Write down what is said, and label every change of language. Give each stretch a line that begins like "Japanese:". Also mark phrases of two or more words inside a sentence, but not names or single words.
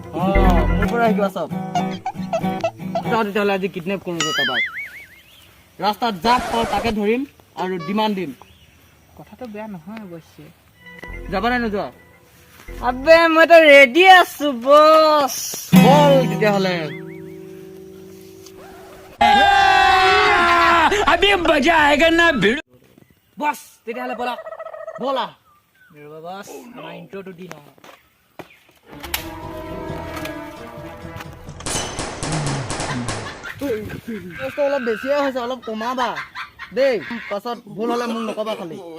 Assamese: মোৰ পৰা শিকিবা চব যাওঁ তেতিয়াহ'লে আজি কিডনেপ কৰোঁ কাৰোবাক ৰাস্তাত যাক পাওঁ তাকে ধৰিম আৰু ডিমাণ্ড দিম কথাটো বেয়া নহয় অৱশ্যে যাবা নাই নোযোৱা আবে মইতো ৰেডি আছো বস বল তেতিয়াহ'লে
Hindi: अभी मजा आएगा ना भिड़
Assamese: বস তেতিয়াহ'লে বলা বলা বস আমাৰ ইন্ট্ৰটো দি লওঁ অলপ বেছিয়ে হৈছে অলপ কমাবা দেই পাছত ভুল হ'লে মোক নকবা খালি